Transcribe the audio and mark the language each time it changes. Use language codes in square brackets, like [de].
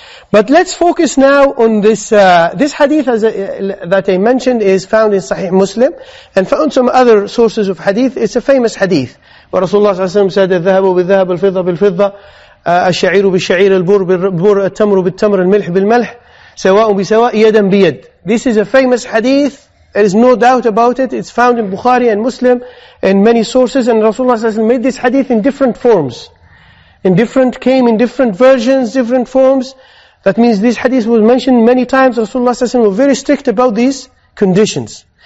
[en] But let's focus now on this hadith that I mentioned is found in Sahih Muslim and found some other sources of hadith. It's a famous hadith where Rasulullah ﷺ said, [ar] الذهب بالذهب الفضة بالفضة الشعير بالشعير البر بالبر التمر بالتمر الملح بالملح سواء بسواء يدا بيد. [en] This is a famous hadith. There is no doubt about it. It's found in Bukhari and Muslim and many sources. And Rasulullah ﷺ made this hadith in different forms. Came in different versions, different forms. That means this hadith was mentioned many times. Rasulullah ﷺ was very strict about these conditions.